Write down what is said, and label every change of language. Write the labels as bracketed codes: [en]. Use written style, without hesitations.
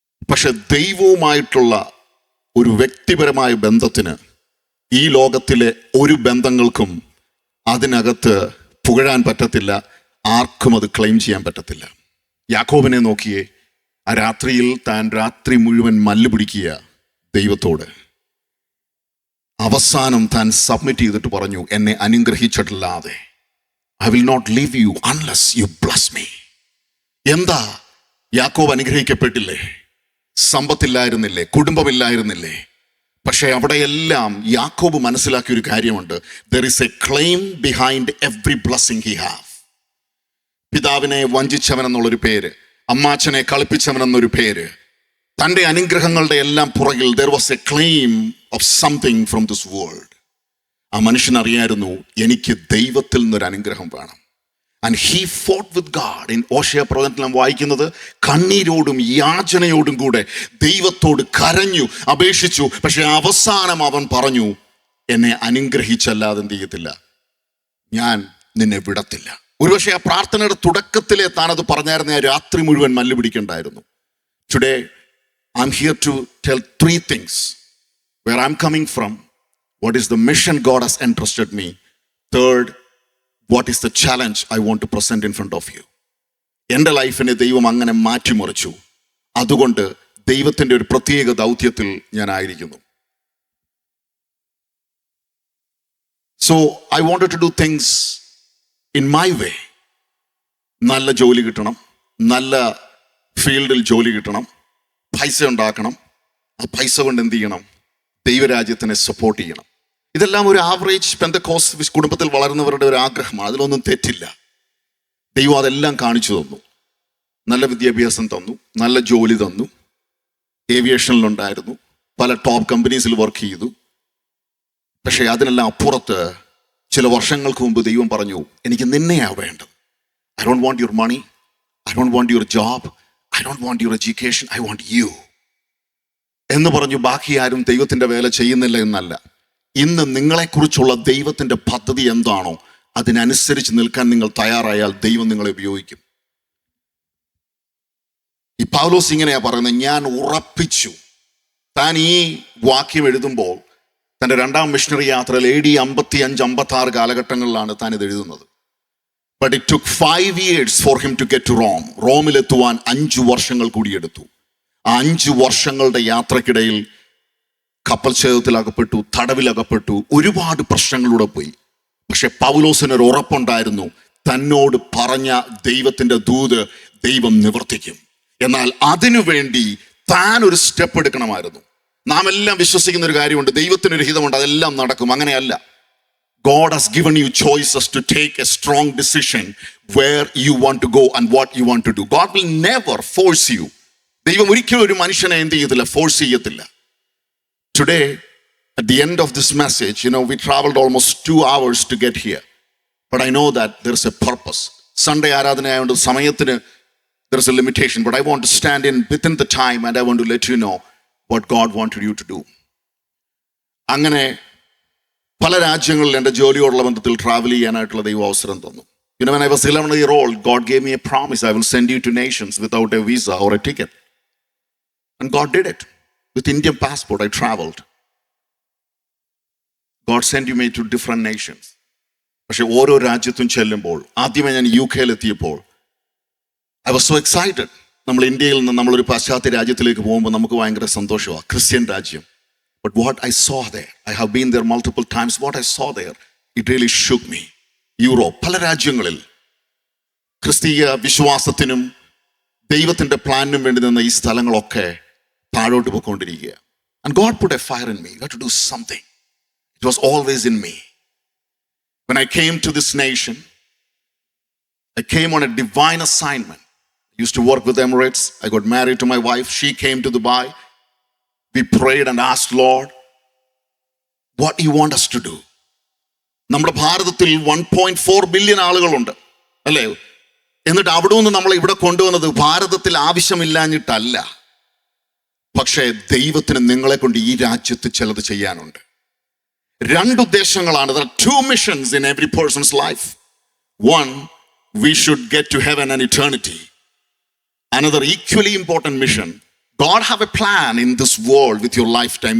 [ml] പക്ഷെ ദൈവവുമായിട്ടുള്ള ഒരു വ്യക്തിപരമായ ബന്ധത്തിന് ഈ ലോകത്തിലെ ഒരു ബന്ധങ്ങൾക്കും അതിനകത്ത് പുകഴാൻ പറ്റത്തില്ല, ആർക്കും അത് ക്ലെയിം ചെയ്യാൻ പറ്റത്തില്ല. യാക്കോബിനെ നോക്കിയേ, ആ രാത്രിയിൽ താൻ രാത്രി മുഴുവൻ മല്ല് പിടിക്കുക ദൈവത്തോട്. അവസാനം താൻ സബ്മിറ്റ് ചെയ്തിട്ട് പറഞ്ഞു, എന്നെ അനുഗ്രഹിച്ചിട്ടില്ലാതെ [en] I will not leave you unless you bless me. [ml] എന്താ യാക്കോബ് അനുഗ്രഹിക്കപ്പെട്ടില്ലേ? സമ്പത്തില്ലായിരുന്നില്ലേ? കുടുംബമില്ലായിരുന്നില്ലേ? പക്ഷെ അവിടെയെല്ലാം യാക്കോബ് മനസ്സിലാക്കിയ ഒരു കാര്യമുണ്ട്. [en] There is a claim behind every blessing he have. [ml] പിതാവിനെ വഞ്ചിച്ചവൻ എന്നുള്ളൊരു പേര്, അമ്മാച്ചനെ കളിപ്പിച്ചവൻ എന്നൊരു പേര്, തൻ്റെ അനുഗ്രഹങ്ങളുടെ എല്ലാം പുറകിൽ [en] there was a claim of something from this world. [ml] ആ മനുഷ്യൻ അറിയായിരുന്നു, എനിക്ക് ദൈവത്തിൽ നിന്നൊരു അനുഗ്രഹം വേണം. [en] And he fought with God. In [ml] Hosea പ്രവചനത്തിൽ നാം വായിക്കുന്നത്, കണ്ണീരോടും യാചനയോടും കൂടെ ദൈവത്തോട് കരഞ്ഞു, അപേക്ഷിച്ചു. പക്ഷെ അവസാനം അവൻ പറഞ്ഞു, എന്നെ അനുഗ്രഹിച്ചല്ലാതെ എന്ത് ചെയ്യത്തില്ല, ഞാൻ നിന്നെ വിടത്തില്ല. ഒരുപക്ഷെ ആ പ്രാർത്ഥനയുടെ തുടക്കത്തിലെ താനത് പറഞ്ഞായിരുന്ന രാത്രി മുഴുവൻ മല്ല് പിടിക്കണ്ടായിരുന്നു. [en] Today I'm here to tell 3 things where I'm coming from. What is the mission God has entrusted me? Third, what is the challenge I want to present in front of you? [ml] എൻ്റെ ലൈഫിനെ ദൈവം അങ്ങനെ മാറ്റിമറിച്ചു. അതുകൊണ്ട് ദൈവത്തിൻ്റെ ഒരു പ്രത്യേക ദൗത്യത്തിൽ ഞാൻ ആയിരിക്കുന്നു. [en] So I wanted to do things in my way. [ml] നല്ല ജോലി കിട്ടണം, നല്ല ഫീൽഡിൽ ജോലി കിട്ടണം, പൈസ ഉണ്ടാക്കണം. ആ പൈസ കൊണ്ട് എന്ത് ചെയ്യണം? ദൈവരാജ്യത്തിനെ സപ്പോർട്ട് ചെയ്യണം. ഇതെല്ലാം ഒരു ആവറേജ് പെന്തക്കോസ്ത് കുടുംബത്തിൽ വളരുന്നവരുടെ ഒരു ആഗ്രഹമാണ്. അതിലൊന്നും തെറ്റില്ല. ദൈവം അതെല്ലാം കാണിച്ചു തന്നു. നല്ല വിദ്യാഭ്യാസം തന്നു, നല്ല ജോലി തന്നു, ഏവിയേഷനിലുണ്ടായിരുന്നു, പല ടോപ്പ് കമ്പനീസിൽ വർക്ക് ചെയ്തു. പക്ഷേ അതിനെല്ലാം അപ്പുറത്ത് ചില വർഷങ്ങൾക്ക് മുമ്പ് ദൈവം പറഞ്ഞു, എനിക്ക് നിന്നെയാ വേണ്ടത്. [en] I don't want your money, I don't want your job, I don't want your education, I want you [ml] എന്ന് പറഞ്ഞു. ബാക്കി ആരും ദൈവത്തിൻ്റെ വേല ചെയ്യുന്നില്ല എന്നല്ല. ഇന്ന് നിങ്ങളെക്കുറിച്ചുള്ള ദൈവത്തിൻ്റെ പദ്ധതി എന്താണോ അതിനനുസരിച്ച് നിൽക്കാൻ നിങ്ങൾ തയ്യാറായാൽ ദൈവം നിങ്ങളെ ഉപയോഗിക്കും. ഈ പൗലോസ് ഇങ്ങനെയാ പറയുന്നത്, ഞാൻ ഉറപ്പിച്ചു. താൻ ഈ വാക്യം എഴുതുമ്പോൾ തൻ്റെ 2ാം മിഷണറി യാത്രയിൽ AD 55-56 കാലഘട്ടങ്ങളിലാണ് താൻ ഇത് എഴുതുന്നത്. [en] But it took 5 years for him to get to Rome. [ml] റോമിലെത്തുവാൻ 5 വർഷങ്ങൾ കൂടി എടുത്തു. ആ 5 വർഷങ്ങളുടെ യാത്രക്കിടയിൽ കപ്പൽ ഛേദത്തിലകപ്പെട്ടു, തടവിലകപ്പെട്ടു, ഒരുപാട് പ്രശ്നങ്ങളിലൂടെ പോയി. പക്ഷെ പൗലോസിനൊരു ഉറപ്പുണ്ടായിരുന്നു, തന്നോട് പറഞ്ഞ ദൈവത്തിൻ്റെ ദൂത് ദൈവം നിവർത്തിക്കും. എന്നാൽ അതിനു വേണ്ടി താൻ ഒരു സ്റ്റെപ്പ് എടുക്കണമായിരുന്നു. നാം എല്ലാം വിശ്വസിക്കുന്ന ഒരു കാര്യമുണ്ട്, ദൈവത്തിനൊരു ഹിതമുണ്ട്, അതെല്ലാം നടക്കും. അങ്ങനെയല്ല. [en] God has given you choices to take a strong decision where you want to go and what you want to do. God will never force you. [ml] ദൈവം ഒരിക്കലും ഒരു മനുഷ്യനെ എന്ത് ചെയ്യത്തില്ല, ഫോഴ്സ് ചെയ്യത്തില്ല. [en] Today, at the end of this message, we traveled almost 2 hours to get here. But I know that there is a purpose. Sunday [ml] ആരാധനയായതുകൊണ്ട് സമയത്തിന് [en] there is a limitation. But I want to stand in within the time and I want to let you know what God wanted you to do. [ml] അങ്ങനെ പല രാജ്യങ്ങളിൽ എൻ്റെ ജോലിയോടുള്ള ബന്ധത്തിൽ travel ചെയ്യാനായിട്ടുള്ള ദൈവം അവസരം തന്നു. [en] When I was 11 years old, God gave me a promise. I will send you to nations without a visa or a ticket. And God did it. With Indian passport, I traveled. God sent me to different nations. [ml] പക്ഷെ ഓരോ രാജ്യത്തും ചെല്ലുമ്പോൾ, ആദ്യമേ ഞാൻ UK എത്തിയപ്പോൾ [en] I was so excited. [ml] നമ്മൾ ഇന്ത്യയിൽ നിന്ന് നമ്മളൊരു പാശ്ചാത്യ രാജ്യത്തിലേക്ക് പോകുമ്പോൾ നമുക്ക് ഭയങ്കര സന്തോഷമാണ്, ക്രിസ്ത്യൻ രാജ്യം. [en] But what I saw there, I have been there multiple times, what I saw there, it really shook me. [ml] Europe, പല രാജ്യങ്ങളിൽ ക്രിസ്തീയ വിശ്വാസത്തിനും ദൈവത്തിൻ്റെ പ്ലാനിനും വേണ്ടി നിന്ന ഈ സ്ഥലങ്ങളൊക്കെ താഴോട്ട് പോയിക്കൊണ്ടിരിക്കുക. [en] And God put a fire in me. I had to do something. It was always in me. When I came to this nation, I came on a divine assignment. I used to work with Emirates. I got married to my wife. She came to Dubai. We prayed and asked, Lord, what do you want us to do? [ml] നമ്മുടെ ഭാരതത്തിൽ 1.4 billion ആളുകളുണ്ട്, അല്ലേ? എന്നിട്ട് അവിടെ നിന്ന് നമ്മൾ ഇവിടെ കൊണ്ടുവന്നത് ഭാരതത്തിൽ ആവശ്യമില്ലാഞ്ഞിട്ടല്ല, പക്ഷേ ദൈവത്തിന് നിങ്ങളെ കൊണ്ട് ഈ രാജ്യത്ത് ചിലത് ചെയ്യാനുണ്ട്. 2 ഉദ്ദേശങ്ങളാണ്. [en] There are 2 missions in every person's life. One, we should get to heaven and eternity. Another equally important mission, God have a plan in this world with your lifetime.